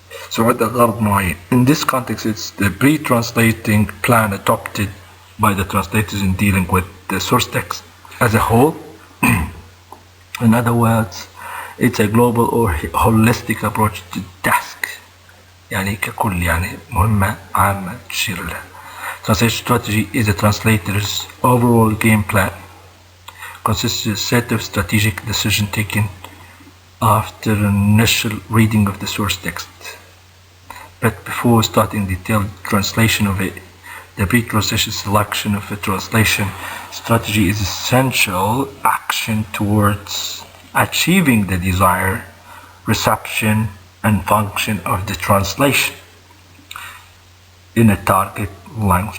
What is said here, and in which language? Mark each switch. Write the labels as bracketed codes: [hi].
[en] So in this context, it's the pre-translating plan adopted by the translators in dealing with the source text as a whole. In other words, it's a global or holistic approach to task. [ar] يعني ككل يعني مهمة عامة تشير لها. [en] Translation strategy is a translator's overall game plan. Consists of a set of strategic decisions taken after initial reading of the source text. But before starting detailed translation of it, the pre-translation selection of a translation strategy is essential action towards achieving the desired reception and function of the translation in a target language.